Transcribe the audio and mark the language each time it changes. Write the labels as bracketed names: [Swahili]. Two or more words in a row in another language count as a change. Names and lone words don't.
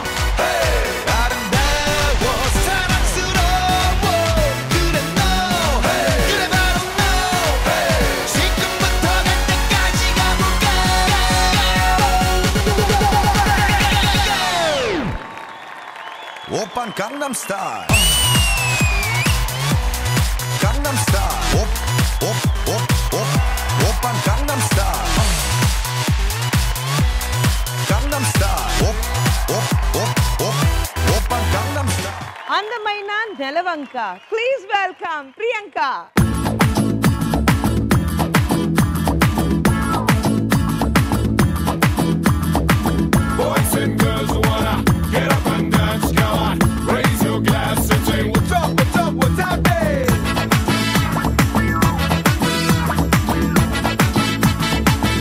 [Korean] 아름다워 사랑스러워 그래 너 그래 바로 너 지금부터 갈 때까지 가볼까 오빤 강남스타일 강남스타일 오빤 강남스타일 강남스타일 오빤 강남스타일 [Telugu] అందమైన నెలవంక. [English] please welcome [Telugu] ప్రియాంక. [English] Boys and girls who wanna get up and dance, come on, raise your glass and say what's up, what's up, what's up, hey.